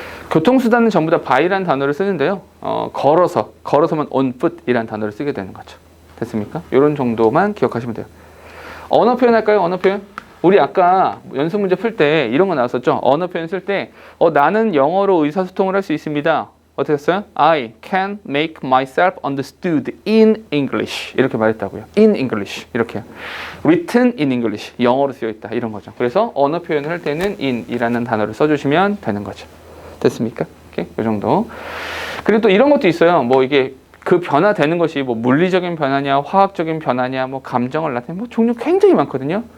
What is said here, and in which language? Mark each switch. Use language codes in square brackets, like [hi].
[ko] 교통수단은 전부 다 by라는 단어를 쓰는데요. 걸어서만 [en] on foot [ko] 이라는 단어를 쓰게 되는 거죠. 됐습니까? 이런 정도만 기억하시면 돼요. 언어 표현 할까요? 언어 표현? 우리 아까 연습 문제 풀 때 이런 거 나왔었죠. 언어 표현 쓸 때 나는 영어로 의사소통을 할 수 있습니다. 어떻게 했어요? [en] I can make myself understood in English. [ko] 이렇게 말했다고요. [en] In English. [ko] 이렇게. [en] Written in English. [ko] 영어로 쓰여 있다. 이런 거죠. 그래서 언어 표현을 할 때는 in이라는 단어를 써주시면 되는 거죠. 됐습니까? 오케이. 이 정도. 그리고 또 이런 것도 있어요. 뭐 이게 그 변화되는 것이 뭐 물리적인 변화냐, 화학적인 변화냐, 뭐 감정을 나타내는 뭐 종류 굉장히 많거든요.